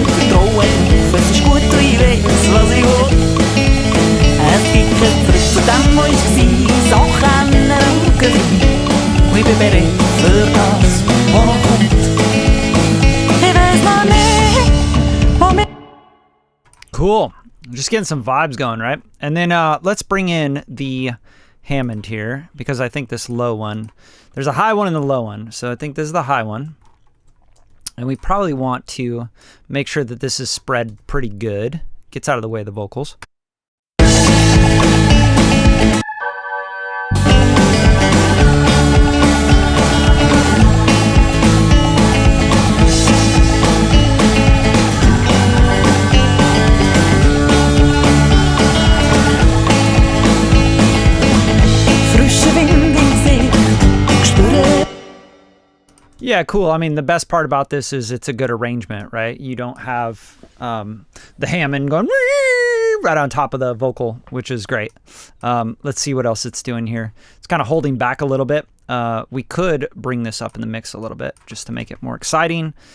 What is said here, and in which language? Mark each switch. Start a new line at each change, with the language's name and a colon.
German: Vertraue drauf, es ist gut und ich weiss, was ich will. Es gibt kein Zurück zu dem, was ich war. Sachen ändern und gewinnen. Und ich bin bereit für das, was noch kommt. Ich weiss noch nicht, wo mir...
English: Cool. Just getting some vibes going, right? And then let's bring in the Hammond here, because I think this low one, there's a high one and a low one. So I think this is the high one. And we probably want to make sure that this is spread pretty good. Gets out of the way of the vocals.
German: Frische Wind im Gesicht, ich spüre...
English: Yeah, cool. I mean, the best part about this is it's a good arrangement, right? You don't have the Hammond going right on top of the vocal, which is great. Let's see what else it's doing here. It's kind of holding back a little bit. We could bring this up in the mix a little bit just to make it more exciting.